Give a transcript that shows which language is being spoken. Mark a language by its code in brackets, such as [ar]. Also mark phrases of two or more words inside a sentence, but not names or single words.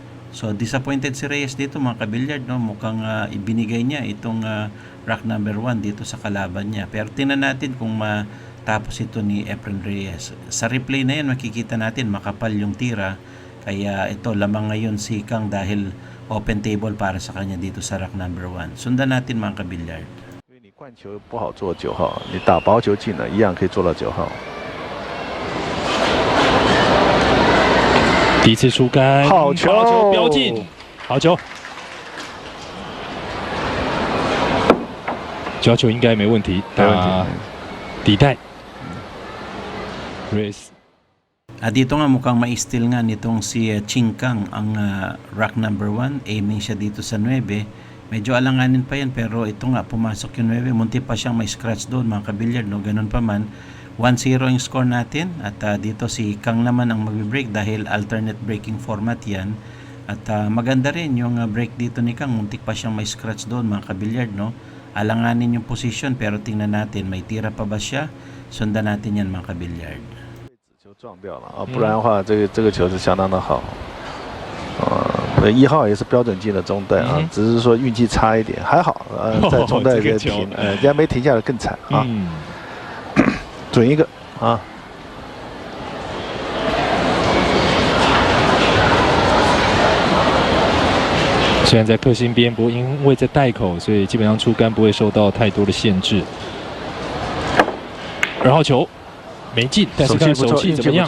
[en] So disappointed [tl] si Reyes dito mga kabilyard, no? Mukhang ibinigay niya itong [en] rack number 1 [tl] dito sa kalaban niya. Pero tingnan natin kung matapos ito ni Efren Reyes. Sa replay na yan makikita natin makapal yung tira. Kaya ito lamang ngayon si Kang dahil [en] open table [tl] para sa kanya dito sa [en] rack number 1. [tl] Sundan natin mga kabilyard. [zh] 因为你灌球不好做9号，你打薄球进了一样可以做到9号。第一次出杆，好球，标进，好球，9号球应该没问题，打底带 ，Reyes。 [tl] Dito nga mukhang ma-steal nga nitong si Qingkang ang [en] rack number 1. [tl] Aiming siya dito sa 9. Medyo alanganin pa yan pero ito nga pumasok yung 9. Munti pa siyang may scratch doon mga kabilyard, no? Ganun pa man. 1-0 yung score natin at dito si Kang naman ang magbe-break dahil [en] alternate breaking format [tl] yan. At maganda rin yung break dito ni Kang. Muntik pa siyang may scratch doon mga kabilyard, no? Alanganin yung position pero tingnan natin may tira pa ba siya. Sundan natin yan mga kabilyard. [zh] 球撞掉了啊，不然的话，这个球是相当的好， 1号也是标准进的中带啊，只是说运气差一点，还好在中带给停，人家没停下来更惨啊，准一个啊。虽然在克星边，不过因为在袋口，所以基本上出杆不会受到太多的限制。2号球没进，但是看手气怎么样？